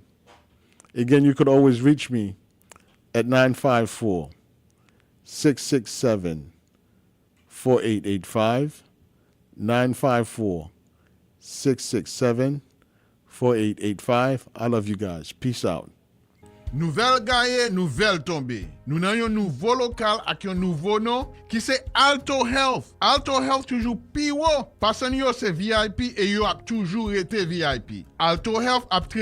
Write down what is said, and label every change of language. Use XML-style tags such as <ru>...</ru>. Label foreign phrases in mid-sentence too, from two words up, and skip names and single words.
<en>Again, you could always reach me at 954-667-4885, 954-667-4885. I love you guys. Peace out.</en> <ht>Nouvel gaye, nouvel tombe. Nou nan yon nouvo lokal ak yon nouvo nom ki se Alto Health. Alto Health toujou pi wo. Pasan yo se VIP e yo ap toujou rete VIP. Alto Health ap traite</ht>